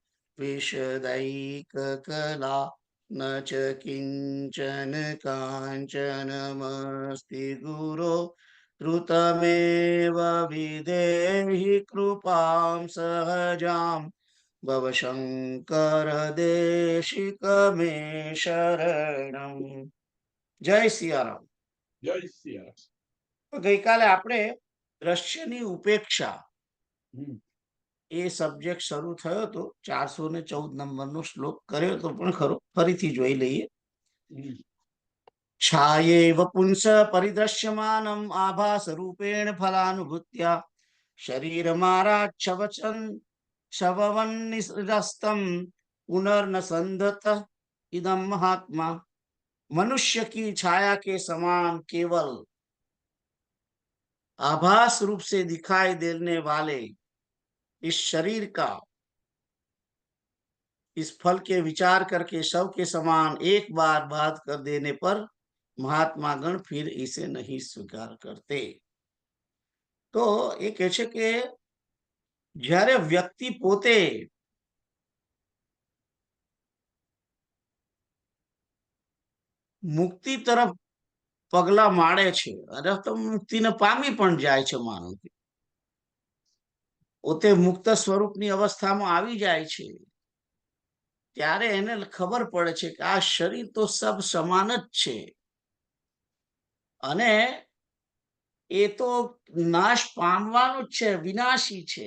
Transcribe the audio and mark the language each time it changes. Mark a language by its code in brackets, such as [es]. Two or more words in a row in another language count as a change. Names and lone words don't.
[sa] विशदैककला न च किञ्चन काञ्चनमस्ति गुरो ऋतमेव विधेहि कृपां सहजां भव शंकर देशिक मे शरणं। [gu] જય સિયારામ. જય સિયા. ગઈકાલે આપણે દ્રશ્યની ઉપેક્ષા હમ. એ સબ્જેક્ટ શરૂ થયો હતો. 414 નંબરનો શ્લોક કર્યો તો પણ ખરો, ફરીથી જોઈ લઈએ. [sa] छायेव पुंस परिदृश्यमानम् आभास रूपेण फलानुभूत्या शरीरमाराच्छवचन शववन्निरस्तं पुनर्न संधत इदं महात्मा। [hi] मनुष्य की छाया के समान केवल आभास रूप से दिखाई देने वाले इस शरीर का इस फल के विचार करके शव के समान एक बार बात कर देने पर महात्मा गण फिर इसे नहीं स्वीकार करते। तो ये कहे [gu] છે કે જ્યારે વ્યક્તિ પોતે મુક્તિ તરફ પગલા માળે છે અને તો મુક્તિને પામી પણ જાય છે, માનવ પોતે મુક્ત સ્વરૂપની અવસ્થામાં આવી જાય છે ત્યારે એને ખબર પડે છે કે આ શરીર તો સબ સમાન જ છે અને એ તો નાશ પામવાનું જ છે, વિનાશી છે.